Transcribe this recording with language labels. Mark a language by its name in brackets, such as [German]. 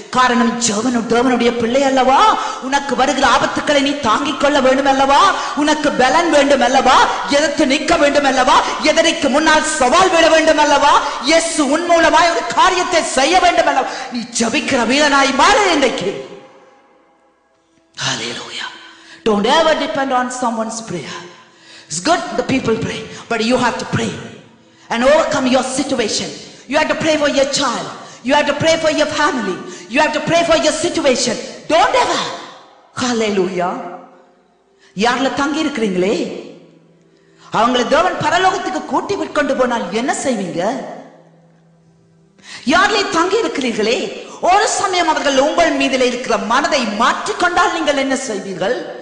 [Tamil] காரணம் தேவனுடைய பிள்ளை அல்லவா, உனக்கு வருகிற ஆபத்துக்களை நீ தாங்கிக் கொள்ள வேண்டும் அல்லவா, உனக்கு பலன் வேண்டும் அல்லவா, எதிர்த்து நிற்க வேண்டும் அல்லவா, எதற்கு முன்னால் சவால் விட வேண்டும் அல்லவா, இயேசு உன் மூலமாய் ஒரு காரியத்தை செய்ய வேண்டும் அல்லவா. நீ ஜெபிக்கிற வீரனாய் மாறு இன்றைக்கு. Hallelujah. [English] Don't ever depend on someone's prayer. It's good the people pray, but you have to pray and overcome your situation. You have to pray for your child. You have to pray for your family. You have to pray for your situation. Don't ever. Hallelujah. [Tamil] யார்ல தங்கி இருக்கிறீங்களே, அவங்களை தேவன் பரலோகத்துக்கு கூட்டி விட்டு போனால் என்ன செய்வீங்க? யாரிலே தங்கி இருக்கிறீர்களே, ஒரு சமயம் அவர்கள் உங்கள் மீதில் இருக்கிற மனதை மாற்றிக்கொண்டால் நீங்கள் என்ன செய்வீர்கள்?